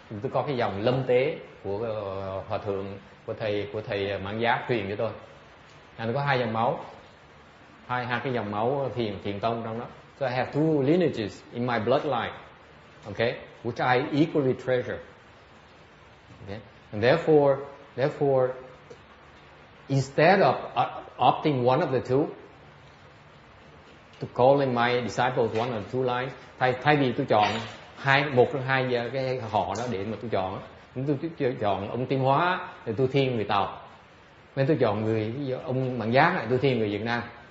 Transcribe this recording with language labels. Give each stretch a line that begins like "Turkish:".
Vietnamese: Tôi có cái dòng lâm tế của hòa thượng, của thầy Mạng Giác truyền cho tôi. Tôi có 2 dòng máu, hai cái dòng máu thiền tông trong đó.
English: So I have 2 lineages in my bloodline, okay, which I equally treasure. Okay, and therefore, instead of opting one of the two, to calling my disciples one of the 2 lines,
Vietnamese: thay vì tôi chọn một trong 2 cái họ đó để mà tôi chọn, tôi chọn ông Tiên Hóa thì tôi thiên người Tàu, nên tôi chọn ông Mạng Giác này tôi thiên người Việt Nam.